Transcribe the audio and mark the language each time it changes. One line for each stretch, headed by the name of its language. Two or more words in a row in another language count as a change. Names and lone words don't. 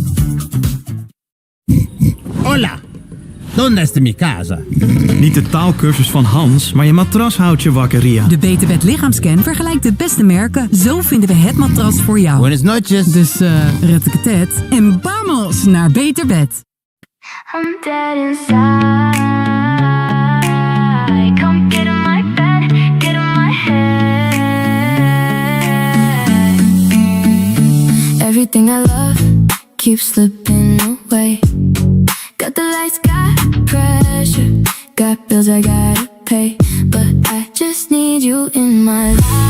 Spanish: Hola, ¿dónde está mi casa?
Dutch: Niet de taalkursus van Hans, maar je matras houdt je wakker, Ria. De Beterbed lichaamscan vergelijkt de beste merken. Zo vinden we het matras voor jou.
Spanish: Buenas noches.
Dutch: Dus retteketet en vamos naar Beterbed.
English: I'm dead inside. Come get in my bed, get in my head. Everything I love keeps slipping away. Got the lights, got pressure, got bills I gotta pay, but I just need you in my life.